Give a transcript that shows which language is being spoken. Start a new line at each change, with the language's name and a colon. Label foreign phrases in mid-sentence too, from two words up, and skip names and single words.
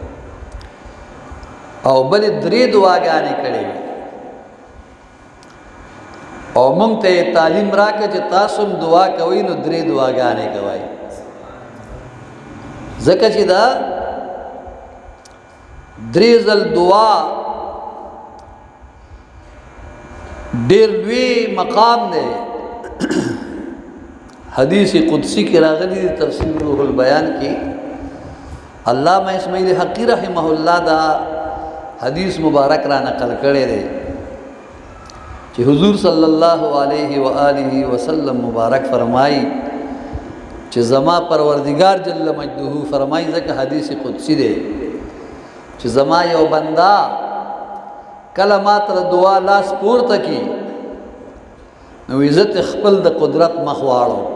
Pashto: او بل درې دعاګانې کړې وي او مونږ ته تعلیم راکړه چې تاسو دعا کوئ نو درې دعاګانې کوئ ځکه چې دا درې ځل دعا ډېر لوی مقام دی حدیث قدسی کې راغلی دی تفسیر روح البیان کې علامہ اسماعیل حقی
Arabic: رحمہ اللہ
Pashto: دا حدیث مبارک را نقل کړی دی چې حضور
Arabic: صلی الله علیه و آله وسلم
Pashto: مبارک فرمایي چې زما پروردگار
Arabic: جل مجده
Pashto: فرمایي ځکه حدیث قدسی دی چې زما یو بندا کله ما تر دعا لاس پورته کی نو عزت خپل د قدرت مخ واړو